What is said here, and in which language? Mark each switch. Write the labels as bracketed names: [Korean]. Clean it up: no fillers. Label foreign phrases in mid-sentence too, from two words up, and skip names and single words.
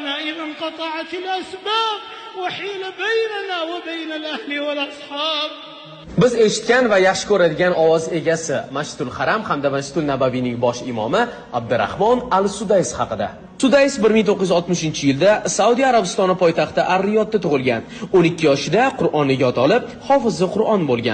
[Arabic] إذا انقطعت الأسباب وحيل بيننا وبين الأهل والأصحاب. [Uzbek] Biz eshitgan va yaxshi ko'radigan ovoz egasi Masjidul Haram hamda Masjidul Nabaviyning bosh imomi Abdurahmon al-Sudays haqida. Sudays 1960-yilda Saudiya Arabistoni poytaxti Ar-Riyodda tug'ilgan. 12 yoshida Qur'onni yod olib, hofizi Qur'on bo'lgan.